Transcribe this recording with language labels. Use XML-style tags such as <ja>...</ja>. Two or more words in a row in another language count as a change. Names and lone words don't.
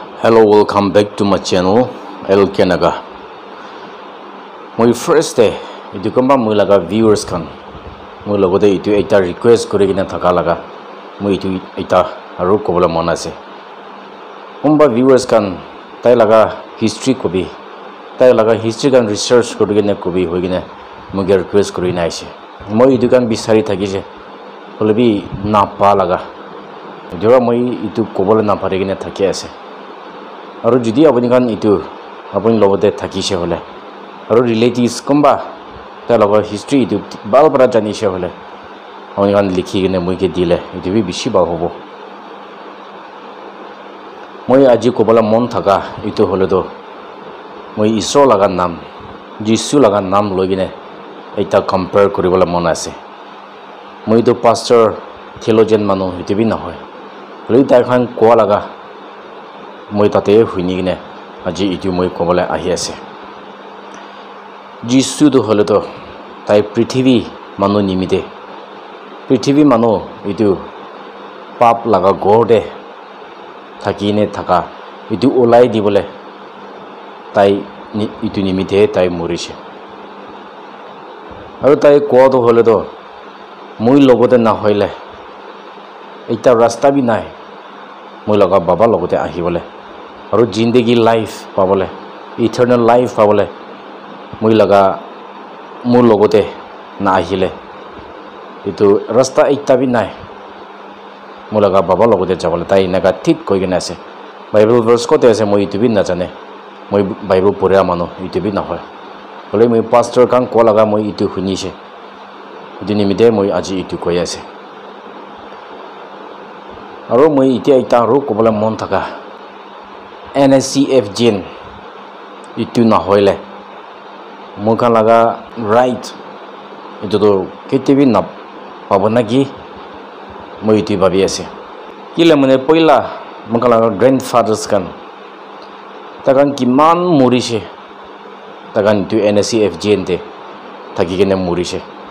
<en>Hello, welcome back to my channel LK Naga. My first day,</en> <nag>itu kamba moi laga viewers kan. Moi logote itu eta request kore kina thaka laga. Moi itu eta aru kobola mon ase. Kumba viewers kan tai laga history kobi. Tai laga history kan research kore kina kobi hoi kina moi request kore na ase. Moi itu kan bisari thaki je. Holebi na pa laga. Jora moi itu kobola na pare kina thaki ase. Aru judi apuni kan itu apuni logote thakise hole aru relatives kumba ta logo history itu bal bara janise hole apuni kan likhi kene moi ke dile itu bi bishi ba hobo moi aji kobola mon thaka itu hole do moi isro laga nam jisu laga nam logine eta compare koribola mon ase moi do pastor theologian manu itu bi na hoy hole ta khan ko laga moi tate huini kine aji itu moi kobole ahi ase jisu do hole to tai prithivi manu nimite prithivi manu itu pap laga gorde thakine thaka itu olai dibole tai itu nimite tai morise aru tai ko do hole to moi logote na hoile eta rasta bi nai moi laga baba logote ahi bole aru jindagi life pabole</nag> <en>eternal life</en> <nag>pabole moi laga mur logote na ahile itu rasta ekta bi nai moi laga baba logote jabole tai naga thik koi gena ase</nag> <en>bible verse</en> <nag>kote ase moi itu bi na jane moi bible pura manu itu bi na hoy hole moi pastor kan ko laga moi itu hunise itu nimite moi aji itu koi ase aru moi ite ekta ro ko bola mon thaka NSCF Jin itu na hoile muka laga right itu to ketibi na pabona ki moi itu babi ase kile mane poila muka laga grandfathers kan takan kiman murise takan itu NSCF Jin te thaki kene murise</nag>